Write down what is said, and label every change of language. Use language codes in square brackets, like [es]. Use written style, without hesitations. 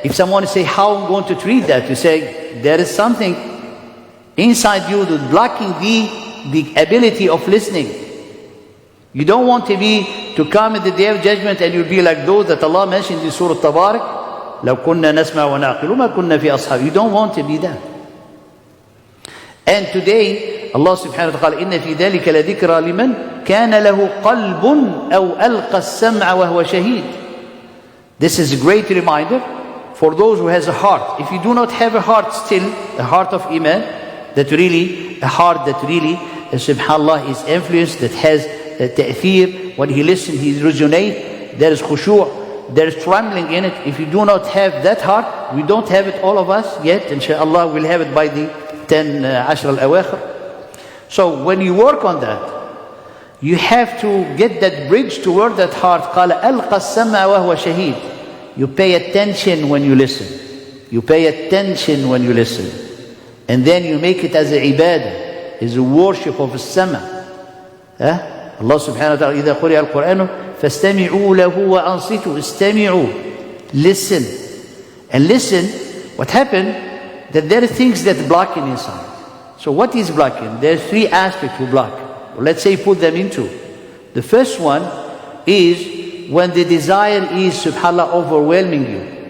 [en] if someone say, how I'm going to treat that? You say, there is something inside you that's blocking the ability of listening. You don't want to come in the day of judgment and you'll be like those that Allah mentioned in Surah Tabarak, [ar] لو كنا نسمع ونعقل ما كنا في أصحاب. [en] You don't want to be that. And today, [ar] Allah subhanahu wa ta'ala, إن في ذلك لذكرى لمن كان له قلب أو ألقى السمع وهو شهيد. [en] This is a great reminder for those who has a heart. If you do not have a heart still, a heart of Iman, a heart that really, subhanallah, is influenced, that has ta'thir, when he listens, he resonates, there is khushu', there is trembling in it. If you do not have that heart, we don't have it, all of us yet, inshallah, we'll have it by the 10 Ashr al-Awakhir. So when you work on that, you have to get that bridge toward that heart. [ar] قال ألقى السمع وهو شهيد. [en] You pay attention when you listen. You pay attention when you listen. And then you make it as a ibadah, as a worship of السمع. [ar] Allah subhanahu wa ta'ala, إذا قرئ القرآن فاستمعوا له وأنصتوا. استمعوا. [en] Listen. And listen, what happened, that there are things that blocking inside. So what is blocking? There are three aspects to block. Let's say put them into. The first one is when the desire is, subhanAllah, overwhelming you.